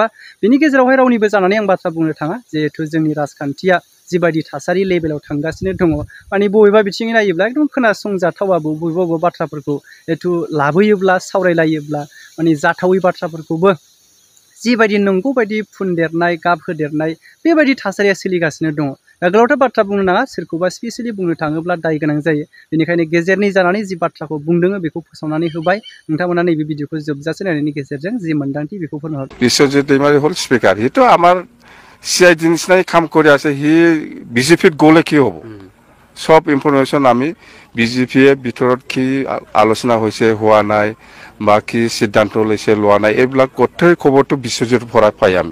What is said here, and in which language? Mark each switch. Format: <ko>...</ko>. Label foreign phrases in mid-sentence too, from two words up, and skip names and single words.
<brx>बिनि गेजेरावहाय रावनिबो जानानै आं बाथ्रा बुंनो थाङा। जिहेथु जोंनि राजखान्थिया जिबायदि थासारि लेभेलाव थांगासिनो दङ, माने बबेबा बिथिङै नायोब्ला एकदम खोनासंजाथावाबो, बबेबा बाथ्राफोरखौ जिहेथु लाबोयोब्ला सावरायलायोब्ला माने जाथावै बाथ्राफोरखौबो जिबायदि नंगौ बायदि फुनदेरनाय, गाब होदेरनाय, बेबायदि थासारिया सोलिगासिनो दङ। दा गोलावथार बाथ्रा बुंनो नाङा, सोरखौबा स्पेसियेलि बुंनो थाङोब्ला दाय गोनां जायो। बेनिखायनो गेजेरनि जानानै जि बाथ्राखौ बुंदों बेखौ फोसावनानै होबाय। नोंथांमोना नैबे भिडिअखौ जोबजासे नायनायनि गेजेरजों जि मोन्दांथि बेखौ फोरमायहर।</brx> <as>বিশ্বজিৎ দৈমাৰী হ'ল স্পীকাৰ। সিটো আমাৰ CID নিচিনাই কাম কৰি আছে। সি BJPত গ'লে কি হ'ব? সব ইনফৰমেশ্যন আমি BJPয়ে ভিতৰত কি আলোচনা হৈছে হোৱা নাই বা কি সিদ্ধান্ত লৈছে লোৱা নাই, এইবিলাক গোটেই খবৰটো বিশ্বজিৎৰ পৰা পাই আমি।</as>